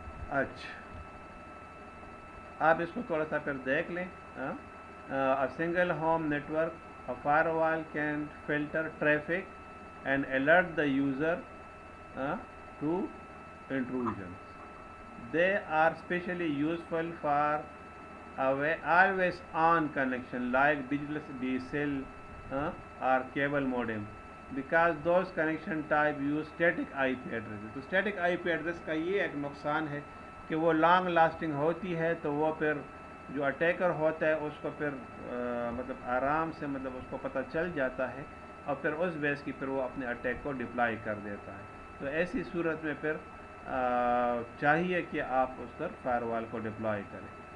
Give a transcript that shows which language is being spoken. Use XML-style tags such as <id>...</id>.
<ur>اچھا، آپ اس کو تھوڑا سا پھر دیکھ لیں.</ur> <en>Single home network firewall can filter traffic and alert the user to intrusions. They are specially useful for always on connection like digital DSL or cable modem, because those connection type use static IP addresses.</en> <ur>تو static IP address کا یہ ایک نقصان ہے کہ وہ long lasting ہوتی ہے، تو وہ پھر جو اٹیکر ہوتا ہے اس کو پھر مطلب آرام سے مطلب اس کو پتہ چل جاتا ہے اور پھر اس بیس کی پھر وہ اپنے اٹیک کو ڈپلائی کر دیتا ہے. تو ایسی صورت میں پھر چاہیے کہ آپ اس پر فائر وال کو ڈپلائی کریں.</ur>